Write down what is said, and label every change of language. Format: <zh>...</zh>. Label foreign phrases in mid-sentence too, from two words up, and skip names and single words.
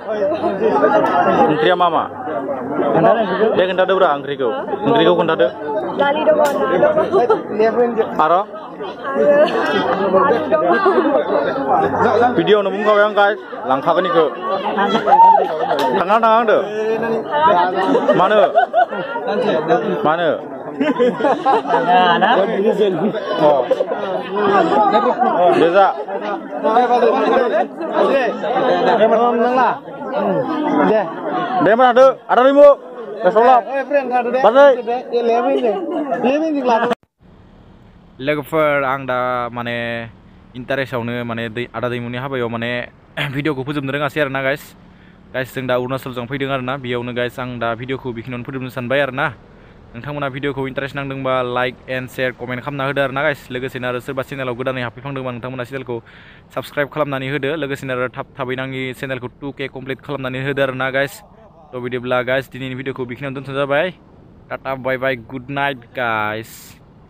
<brx>दे खोन्थादोब्रा ओंख्रिखौ खोन्थादो आरो भिडिअ'नो बुंखाबाय आं गाइस लांखागोन इखौ थाङा थाङा होनदो मानो Deza. Deh mana ada ribu. Kesolap. लोगोफोर आं दा माने इन्टारेस्टआवनो माने आदा दैमुनि हाबायाव माने भिडिअखौ फोजोबनो रोङासै आरोना गाइस जों दा अरुणाचलजों फैदों आरोना बेयावनो गाइस आं दा भिडिअखौ बेखिनियावनो फोजोबनो सानबाय आरोना नोंथांमोना भिडिअखौ इन्टारेस्ट नांदोंबा</brx> <en>like and share comment</en> <brx>खालामना होदो आरोना गाइस लोगोसेनो आरो सोरबा चेनेलाव गोदानै हाबफैफ्लांदोंबा नोंथांमोना चेनेलखौ साबस्क्राइब खालामनानै होदो लोगोसेनो आरो थाबैनो आंनि चेनेलखौ 2K कमप्लिट खालामनानै होदो आरोना गाइस थ' बिदिब्ला गाइस दिनैनि भिडिअखौ बेखिनियावनो दोनथ'नाय जाबाय टाटा</brx> <en>bye bye good night guys</en>